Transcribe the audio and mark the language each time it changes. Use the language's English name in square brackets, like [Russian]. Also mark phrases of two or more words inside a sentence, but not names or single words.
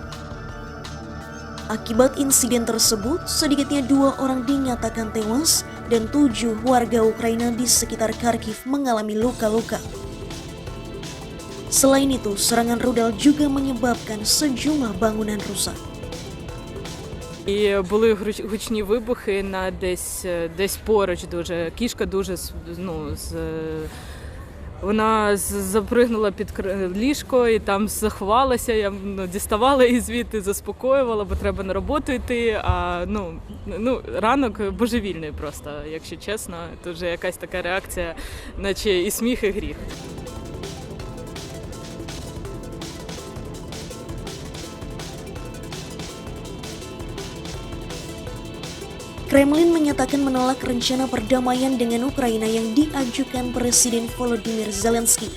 [Indonesian] Akibat insiden tersebut, sedikitnya 2 orang dinyatakan tewas dan 7 warga Ukraina di sekitar Kharkiv mengalami luka-luka. Selain itu, serangan rudal juga menyebabkan sejumlah bangunan rusak. [Ukrainian] І були гучні вибухи на десь поруч дуже. Кішка дуже вона запригнула під ліжко і там заховалася, я діставала її звідти, заспокоювала, бо треба на роботу йти, а ранок божевільний просто, якщо чесно. Тут вже якась така реакція, наче і сміх, і гріх. [Indonesian] Kremlin menyatakan menolak rencana perdamaian dengan Ukraina yang diajukan Presiden Volodymyr Zelensky.